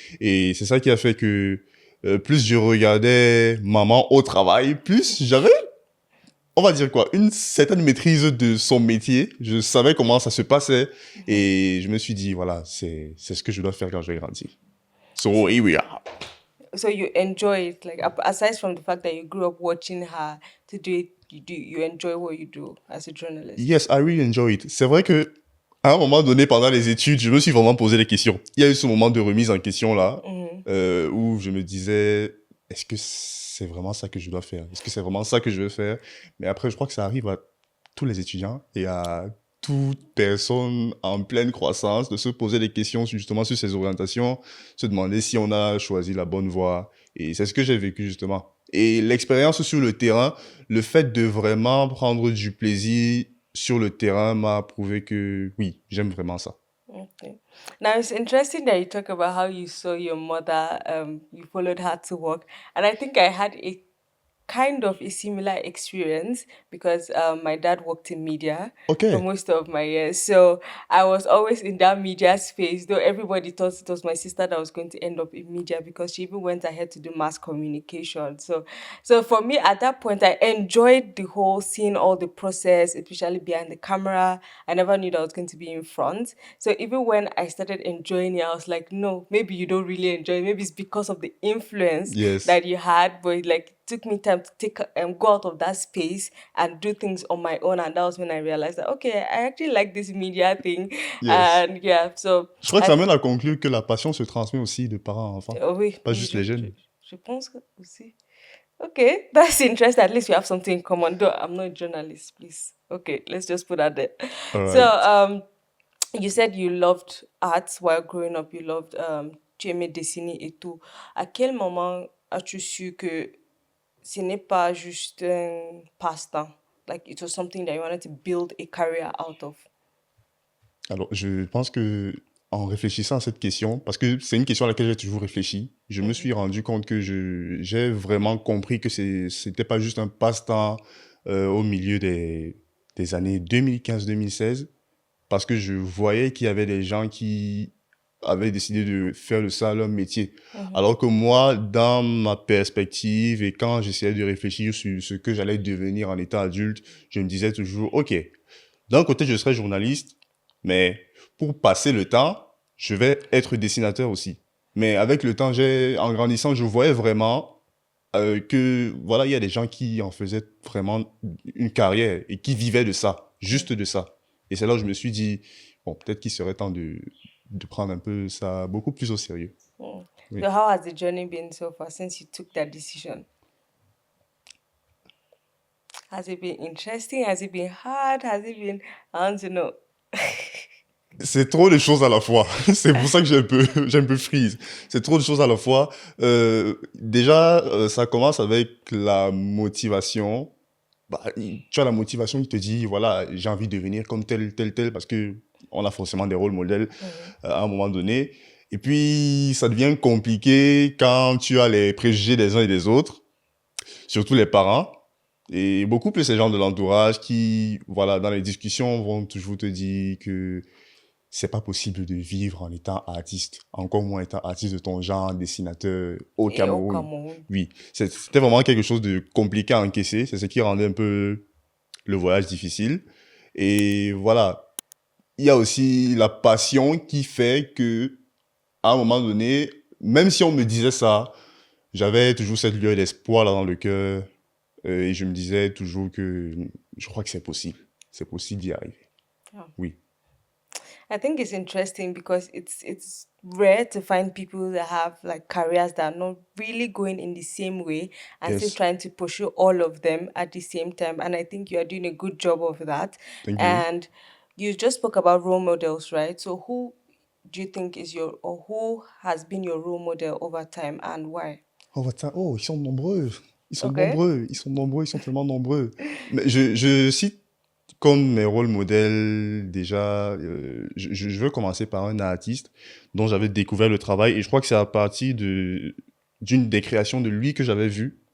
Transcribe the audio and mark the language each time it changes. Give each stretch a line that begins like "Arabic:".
French: Et c'est ça qui a fait que plus je regardais maman au travail, plus j'avais, on va dire quoi, une certaine maîtrise de son métier. Je savais comment ça se passait. Et je me suis dit, voilà, c'est ce que je dois faire quand je vais grandir.
English: So here we are. So you enjoy it, like aside from the fact that you grew up watching her to do it, you enjoy what you do as a journalist. Yes, I really enjoy it.
French: C'est vrai que à un moment donné, pendant les études, je me suis vraiment posé des questions. Il y a eu ce moment de remise en question là, où je me disais, est-ce que c'est vraiment ça que je dois faire? Est-ce que c'est vraiment ça que je veux faire? Mais après, je crois que ça arrive à tous les étudiants et à toute personne en pleine croissance de se poser des questions justement sur ses orientations, se demander si on a choisi la bonne voie. Et c'est ce que j'ai vécu justement. Et l'expérience sur le terrain, le fait de vraiment prendre du plaisir sur le terrain m'a prouvé que oui, j'aime vraiment ça.
English: Okay. Now it's interesting that you talk about how you saw your mother, you followed her to work, and I think I had a kind of a similar experience because my dad worked in media Ok, for most of my years. So I was always in that media space, though everybody thought it was my sister that was going to end up in media because she even went ahead to do mass communication. So for me at that point, I enjoyed the whole seeing all the process, especially behind the camera. I never knew that I was going to be in front. So even when I started enjoying it, I was like, no, maybe you don't really enjoy it. Maybe it's because of the influence yes, that you had, but like took me time to take go out of that space and do things on my own, and that was when I realized that okay, I actually like this media thing. yes. And yeah, so
French: Je crois que
English: I
French: ça mène à conclure que la passion se transmet aussi de parents à enfants, oui, pas oui, juste les jeunes. je pense que aussi.
English: Okay, that's interesting. At least we have something in common. Though I'm not a journalist, please. Okay, let's just put that there. All So right. you said you loved arts while growing up. You loved
French: tu aimais dessiner et tout. À quel moment as-tu su que ce n'est pas juste un passe-temps?
English: Like it was something that you wanted to build a career out of.
French: Alors, je pense que en réfléchissant à cette question, parce que c'est une question à laquelle j'ai toujours réfléchi, je me suis rendu compte que j'ai vraiment compris que c'était pas juste un passe-temps au milieu des années 2015-2016, parce que je voyais qu'il y avait des gens qui avaient décidé de faire de ça leur métier. Alors que moi, dans ma perspective et quand j'essayais de réfléchir sur ce que j'allais devenir en étant adulte, je me disais toujours, OK, d'un côté, je serai journaliste, mais pour passer le temps, je vais être dessinateur aussi. Mais avec le temps, en grandissant, je voyais vraiment que, voilà, il y a des gens qui en faisaient vraiment une carrière et qui vivaient de ça, juste de ça. Et c'est là où je me suis dit, bon, peut-être qu'il serait temps de prendre un peu ça beaucoup plus au sérieux. Mm. Oui.
English: So how has the journey been so far since you took that decision? Has it been interesting? Has it been hard? Has it been, I want to know.
French: C'est trop de choses à la fois. C'est pour ça que j'ai un peu freeze. C'est trop de choses à la fois. Déjà, ça commence avec la motivation. Bah, tu as la motivation qui te dit, voilà, j'ai envie de devenir comme tel, tel, tel, parce que on a forcément des rôles modèles à un moment donné. Et puis, ça devient compliqué quand tu as les préjugés des uns et des autres, surtout les parents. Et beaucoup plus ces gens de l'entourage qui, voilà, dans les discussions, vont toujours te dire que c'est pas possible de vivre en étant artiste, encore moins étant artiste de ton genre, dessinateur au Et au Cameroun. Cameroun. Oui, c'était vraiment quelque chose de compliqué à encaisser. C'est ce qui rendait un peu le voyage difficile. Et voilà, il y a aussi la passion qui fait que, à un moment donné, même si on me disait ça, j'avais toujours cette lueur d'espoir là dans le cœur. Et je me disais toujours que je crois que c'est possible. C'est possible d'y arriver.
English: Yeah.
French: Oui.
English: I think it's interesting because it's rare to find people that have like careers that are not really going in the same way and still Yes. trying to pursue all of them at the same time. And I think you are doing a good job of that. Thank you. And you just spoke about role models, right? So who do you think is your or who has been your role model over time and why?
French: Oh, oh, ils sont nombreux. Ils sont
English: Okay.
French: nombreux. Ils sont nombreux. Ils sont tellement nombreux. Mais je cite comme mes rôles modèles, déjà, je veux commencer par un artiste dont j'avais découvert le travail et je crois que c'est à partir d'une des créations de lui que j'avais vu